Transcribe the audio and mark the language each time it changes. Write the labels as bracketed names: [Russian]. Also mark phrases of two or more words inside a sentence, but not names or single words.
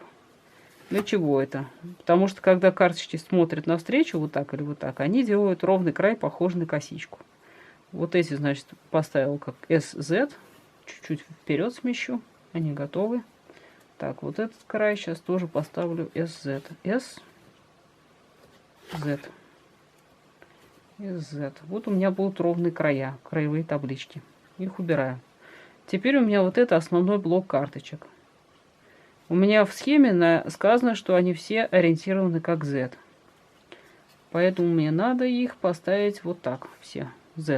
[Russian] Для чего это? Потому что когда карточки смотрят навстречу вот так или вот так, они делают ровный край, похожий на косичку. Вот эти, значит, поставил как SZ. Чуть-чуть вперед смещу. Они готовы. Так, вот этот край сейчас тоже поставлю SZ. S. Z. Z. Вот у меня будут ровные края, краевые таблички. Их убираю. Теперь у меня вот это основной блок карточек. У меня в схеме сказано, что они все ориентированы как Z. Поэтому мне надо их поставить вот так, все, Z.